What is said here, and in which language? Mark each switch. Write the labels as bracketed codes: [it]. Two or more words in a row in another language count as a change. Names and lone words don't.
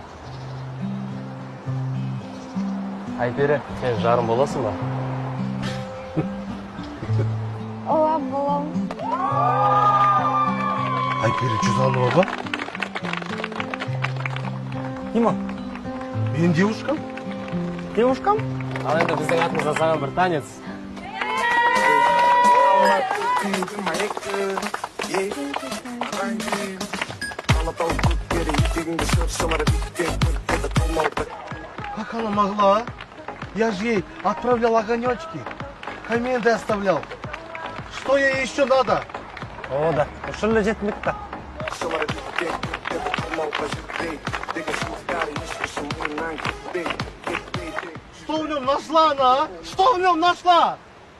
[ky] Айпери, сен жарым боласың ба? Ооба, болом. Айпери Чузанова ба? Ким ал? Менин девушкам. Девушкам? [kk] Ал енді біздің атымызда саған бір танец. [ru] Как она могла? Я же ей отправлял огонечки, комменты оставлял. Что ей еще надо? [ky] Ооба да, ошол эле жетмек да. [ru] Что в нем нашла она? А? Что в нем нашла?